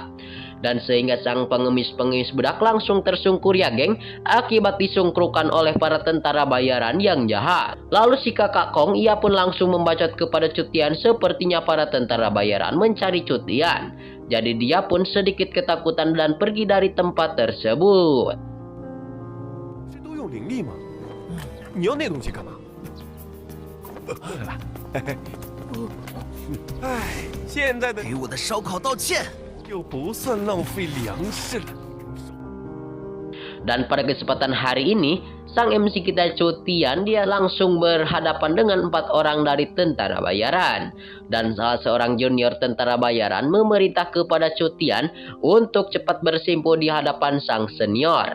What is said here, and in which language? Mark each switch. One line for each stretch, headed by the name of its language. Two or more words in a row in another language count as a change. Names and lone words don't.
Indonesian: Dan sehingga sang pengemis-pengemis budak langsung tersungkur ya geng akibat disungkrukan oleh para tentara bayaran yang jahat. Lalu si kakak Kong ia pun langsung membacot kepada Cutian sepertinya para tentara bayaran mencari Cutian. Jadi dia pun sedikit ketakutan dan pergi dari tempat tersebut.
Chinese: 这都用灵力吗？你要那东西干嘛？哎，现在的给我的烧烤道歉！又不算浪费粮食了。
Indonesian: Dan pada kesempatan hari ini, sang MC kita Cutian dia langsung berhadapan dengan 4 orang dari tentara bayaran. Dan salah seorang junior tentara bayaran memerintah kepada Cutian untuk cepat bersimpuh di hadapan sang senior.